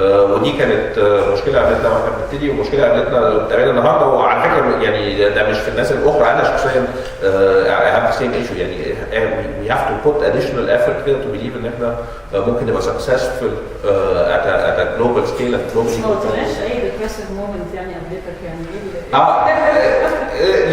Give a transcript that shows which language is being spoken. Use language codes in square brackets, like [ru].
[ar] ودي كانت مشكله قابلتنا واحنا بنبتدي، ومشكله قابلتنا النهارده. وعلى فكره يعني ده مش في الناس الاخرى، انا شخصيا [en] I have the same issue. يعني we have to put additional effort كده to believe [ar] ان احنا ممكن نبقى [en] successful at a global scale and globally. [ar] ما قلتلناش اي depressive moment يعني قابلتك يعني ايه؟